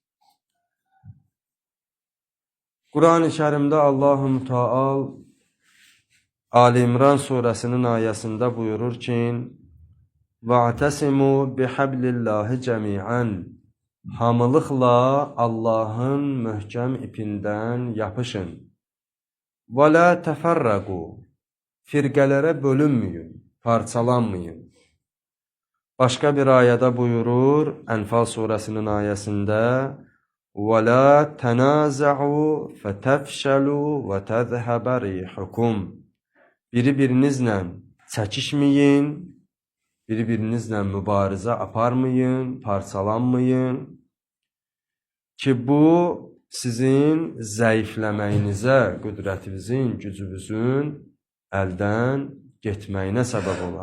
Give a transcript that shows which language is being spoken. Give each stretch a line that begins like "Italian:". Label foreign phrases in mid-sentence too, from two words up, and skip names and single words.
Azerbaijani: Quran-ı Kərimdə Allah-u Müteal Ali İmran surəsinin ayəsində buyurur ki,
Arabic: وَاعْتَسِمُوا بِحَبْلِ اللّٰهِ جَمِيعًا
Azerbaijani: Hamılıqla Allahın möhkəm ipindən yapışın.
Arabic: وَلَا تَفَرَّقُوا
Azerbaijani: Firqələrə bölünməyin, parçalanmayın. Başqa bir ayədə buyurur, Ənfal surəsinin ayəsində
Arabic: وَلَا تَنَازَعُوا فَتَفْشَلُوا وَتَذْهَبَ رِيحُكُمْ
Azerbaijani: Bir-birinizlə çəkişməyin, bir-birinizlə mübarizə aparmayın, parçalanmayın ki, bu sizin zəifləməyinizə, qüdrətinizin, gücünüzün əldən getməyinə səbəb olar.